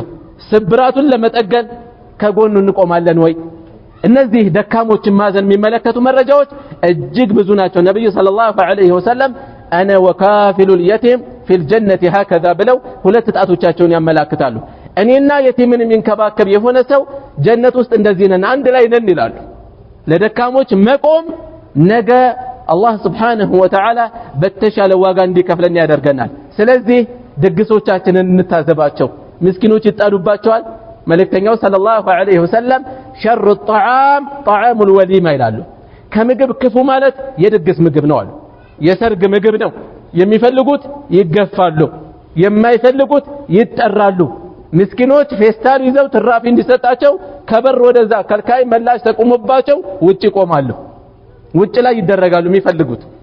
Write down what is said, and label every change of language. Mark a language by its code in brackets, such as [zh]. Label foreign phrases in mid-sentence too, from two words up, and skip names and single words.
[am] ስብራቱን ለመጠገን ከጎኑ እንቆማለን ወይ? እነዚህ ደካሞችን ማዘን የሚመለከቱ መረጃዎች እጅግ ብዙ ናቸው። ነብዩ [ar] صلى الله عليه وسلم أنا وكافل اليتيم في الجنة هكذا [am] ብለው ሁለት ጣቶቻቸውን ያመላክታሉ። እኔና የቲምን የሚንከባከብ የሆነ ሰው ጀነት ውስጥ እንደዚህ ነን፣ አንድ ላይ ነን ይላሉ። ለደካሞች መቆም ነገ አላህ [ar] سبحانه وتعالى [am] በተሻለ ዋጋ እንዲከፍለን ያደርገናል። ስለዚህ ድግሶቻችንን እንታዘባቸው። ምስኪኖች ይጣሉባቸዋል። መልእክተኛው [ar] صلى الله عليه وسلم شر الطعام طعام الوليمة [am] ይላሉ። ከምግብ ክፉ ማለት የድግስ ምግብ ነው አሉ። የሰርግ ምግብ ነው። የሚፈልጉት ይገፋሉ፣ የማይፈልጉት ይጠራሉ። ምስኪኖች ፌስታል ይዘው ትራፊ እንዲሰጣቸው ከበር ወደዛ ከልካይ መላሽ ተቆመባቸው ውጪ ቆማሉ። ውጭ ላይ ይደረጋሉ የሚፈልጉት።